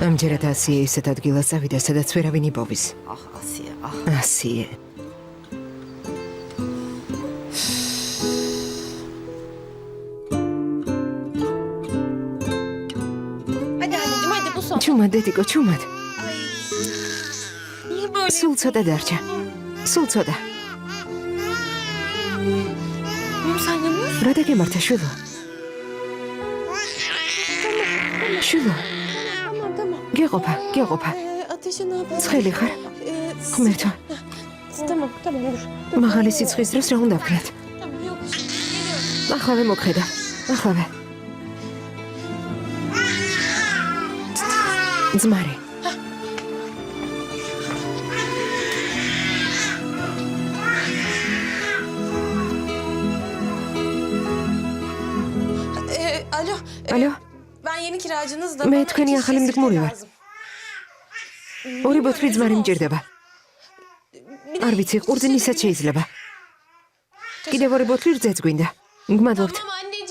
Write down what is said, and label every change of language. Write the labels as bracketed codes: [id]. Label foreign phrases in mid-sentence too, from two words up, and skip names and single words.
[ka] ამჯერად ასიე ისეთ ადგილას წავიდა, სადაც ვერავინ იპოვის. [tr] Ah Asiye, ah. [ka] ასიე. [tr] Hadi anneciğim hadi bu son. [ka] ჩუმად დედიკო, ჩუმად. [tr] Niye böyle? [ka] სულ ცოტა დარჩა. სულ ცოტა. [tr] Oğlum sen yanıyorsun. [ka] რა დაგემართა შვილო? შვილო, [tr] Tamam. [ka] გეყოფა, გეყოფა. [tr] Ateşi ne yapalım? [ka] ცხელი ხარ? ღმერთო, [tr] Tamam dur. [ka] მაღალი სიცხის დროს რა უნდა ვქნათ? [tr] Tamam yok. Geliyorum. [ka] ახლავე მოგხედა. ახლავე. ძმარი. [tr] Alo. Alo, Ben yeni kiracınız da [ka] მე [tr] bana [ka] თქვენი [tr] iki [ka] ახალი [tr] şişe [ka] მდგმური [tr] sirke [ka] ვარ. [tr] lazım. [ka] ორი ბოთლი ძმარი მჭირდება. [tr] Bir de [ka] არ ვიცი, ყურძნისაც შეიძლება. კიდევ ორი ბოთლი რძეც გვინდა. გმადლობთ. [tr] Tamam anneciğim.